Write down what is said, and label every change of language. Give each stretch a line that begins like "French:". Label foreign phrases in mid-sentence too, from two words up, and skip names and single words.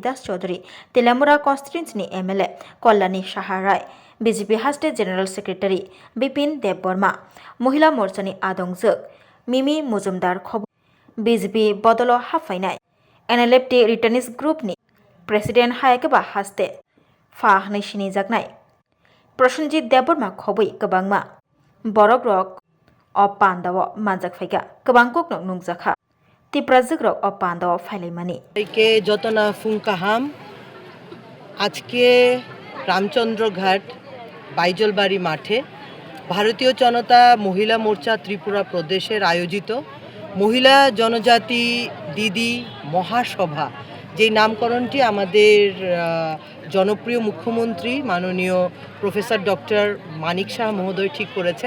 Kok Borok: Das Chaudhary Telamura constituency ni MLA Kollani Saha Rai BJP Haste
English: General Secretary
Kok Borok: Bipin Dev Burma Mohila Morchani Adongjok Mimi Mujumdar Khob BJP Bodolo Hafainai NLFT Returnees Group ni President hayake ba haste Fahnai Shini Jaknai Prosenjit Deborma Khobui Kabangma Borok Rok o Pandawo Manjak Faiga Kabangkok Nok Nungjakha Tiprazik Rok o Pandawo Failaimani কে যতনা ফুঙ্কাহাম
Bangla: আজকে রামচন্দ্রঘাট বাইজলবাড়ি মাঠে ভারতীয় জনতা মহিলা মোর্চা ত্রিপুরা প্রদেশের আয়োজিত মহিলা জনজাতি দিদি মহাসভা যেই নামকরণটি আমাদের জনপ্রিয় মুখ্যমন্ত্রী মাননীয় প্রফেসর ডক্টর মানিক শাহ মহোদয় ঠিক করেছেন।